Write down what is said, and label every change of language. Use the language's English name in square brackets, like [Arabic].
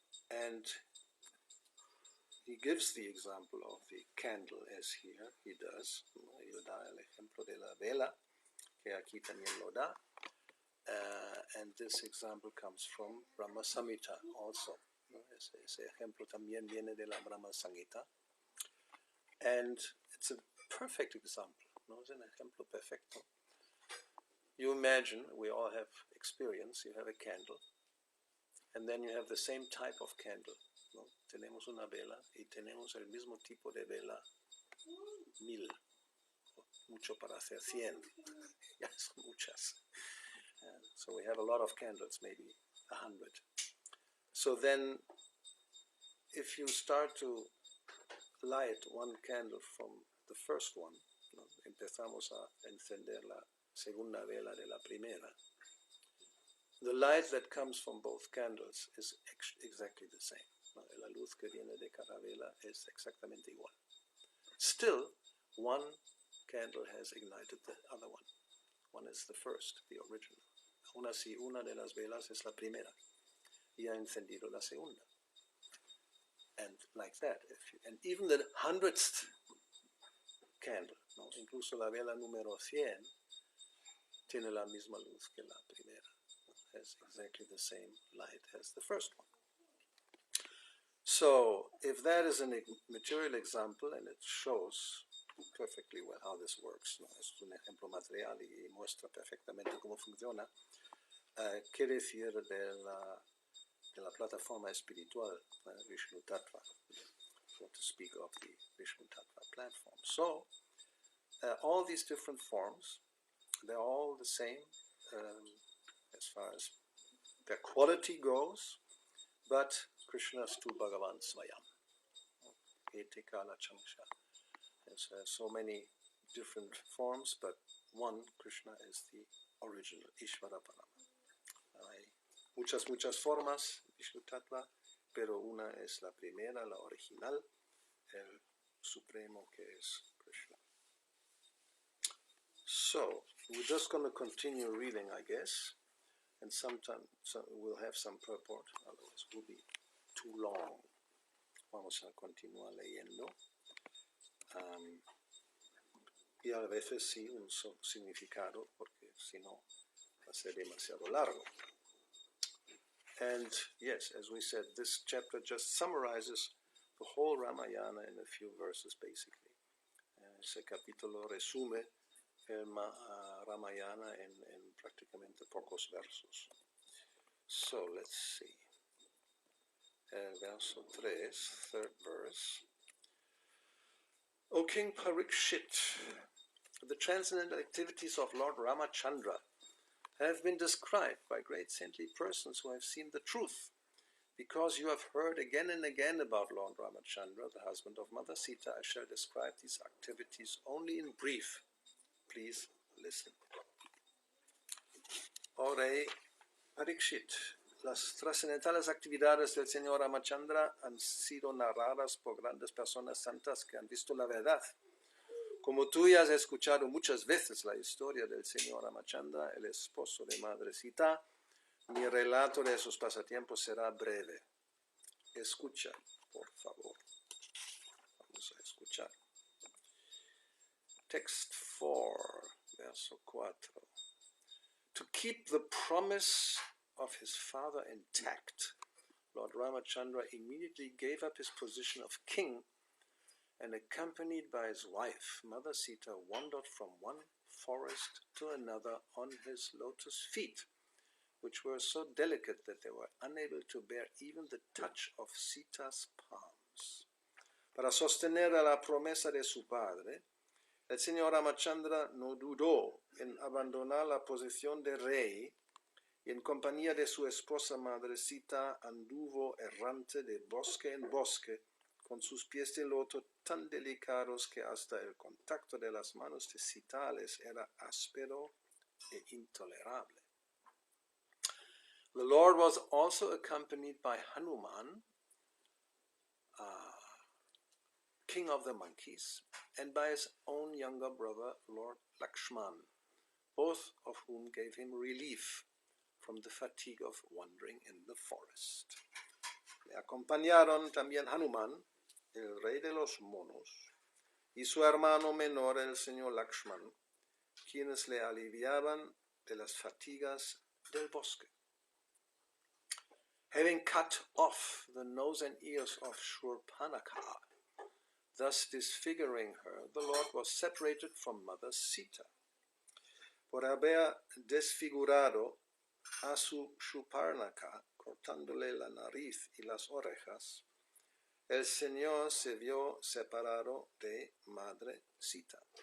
[English] And he gives the example of the candle, as here he does. [Spanish] Él da el ejemplo de la vela, que aquí también lo da. [English] And this example comes from Brahma Samhita also. [Spanish] Ese ejemplo también viene de la Brahma Samhita. [English] And it's a perfect example. No? [Spanish] Es un ejemplo perfecto. [English] You imagine, we all have experience, you have a candle, and then you have the same type of candle. [Spanish] ¿No? Tenemos una vela y tenemos el mismo tipo de vela 1000. Mucho para hacer 100. Ya son muchas. [English] So we have a lot of candles, maybe 100. So then, if you start to light one candle from the first one, ¿no? [Spanish] Empezamos a encender la segunda vela de la primera. [English] The light that comes from both candles is exactly the same. [Spanish] ¿No? La luz que viene de cada vela es exactamente igual. [English] Still, one candle has ignited the other one. One is the first, the original. [Spanish] Aún así, una de las velas es la primera y ha encendido la segunda. [English] And like that, and even the 100th candle, ¿no? [Spanish] Incluso la vela número 100 tiene la misma luz que la primera. [English] Has exactly the same light as the first one. So, if that is a material example, and it shows perfectly well how this works, ¿no? [Spanish] Es un ejemplo material y muestra perfectamente cómo funciona, ¿qué decir de la plataforma espiritual, Vishnu Tattva, [English] so to speak of the Vishnu Tattva platform? So, all these different forms, they're all the same as far as their quality goes, but Krishna's tu Bhagavan Swayam. [Sanskrit] Ete Kala Chamsha. [English] There's so many different forms, but one, Krishna, is the original, Ishvara Parama. [Spanish] Hay muchas formas, Vishnu Tattva, pero una es la primera, la original, el supremo que es Krishna. [English] So, we're just going to continue reading, I guess, and sometime we'll have some purport, otherwise it will be too long. [Spanish] Vamos a continuar leyendo. Y a veces sí un significado, porque si no va a ser demasiado largo. [English] And yes, as we said, this chapter just summarizes the whole Ramayana in a few verses, basically. [Spanish] Ese capítulo resume el Ramayana en prácticamente pocos versos. [English] So let's see. Verso 3, third verse. O King Parikshit, the transcendental activities of Lord Ramachandra have been described by great saintly persons who have seen the truth. Because you have heard again and again about Lord Ramachandra, the husband of Mother Sita, I shall describe these activities only in brief. Please listen. [Spanish] O Rey Parikshit, las trascendentales actividades del Señor Ramachandra han sido narradas por grandes personas santas que han visto la verdad. Como tú ya has escuchado muchas veces la historia del Señor Ramachandra, el esposo de Madre Sita, mi relato de sus pasatiempos será breve. Escucha, por favor. Vamos a escuchar. [English] Text 4, verso 4. To keep the promise of his father intact, Lord Ramachandra immediately gave up his position of king and, accompanied by his wife, Mother Sita, wandered from one forest to another on his lotus feet, which were so delicate that they were unable to bear even the touch of Sita's palms. [Spanish] Para sostener a la promesa de su padre, el señor Ramachandra no dudó en abandonar la posición de rey y en compañía de su esposa Madre Sita anduvo errante de bosque en bosque con sus pies de loto tan delicados que hasta el contacto de las manos de Sita les era áspero e intolerable. [English] The Lord was also accompanied by Hanuman, king of the monkeys, and by his own younger brother, Lord Lakshman, both of whom gave him relief from the fatigue of wandering in the forest. [Spanish] Le acompañaron también Hanuman, el rey de los monos, y su hermano menor, el señor Lakshman, quienes le aliviaban de las fatigas del bosque. [English] Having cut off the nose and ears of Shurpanakha, thus disfiguring her, the Lord was separated from Mother Sita. [Spanish] Por haber desfigurado a su Shurpanakha, cortándole la nariz y las orejas, el Señor se vio separado de Madre Sita.